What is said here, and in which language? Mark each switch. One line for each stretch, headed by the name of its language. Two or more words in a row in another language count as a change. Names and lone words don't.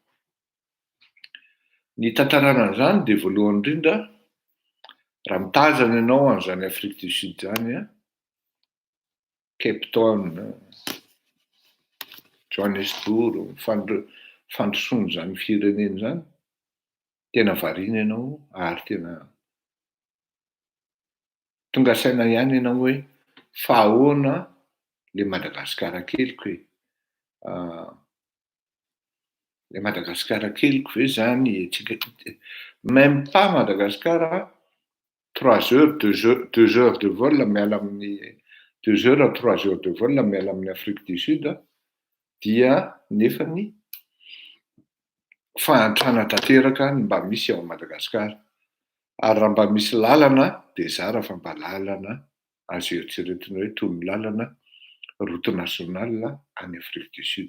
Malagasy: Ny hitantarana an'izany dia voalohany indrindra raha mitazana ianao an'izany Afrique du Sud zany Cape Town, Johannesburg, fandrosoana zany firenena zany, tena variana ianao ary tena tonga saina ihany ianao hoe fa ahoana le Madagasikara keliko hoe le Madagasikara keliko ve zany tsika
French: même pas
Malagasy: Madagasikara
French: 3 heures 2 heures de vol
Malagasy: miala amin'ny
French: 2 heures à 3 heures de vol
Malagasy: miala amin'ny Afrique du Sud dia nefany fahantrana tanteraka mba misy ao Madagasikara. Ary raha mba misy lalana dia zara fa mba lalana azo eritreretina hoe toy ny lalana
French: route nationale
Malagasy: any Afrique du Sud.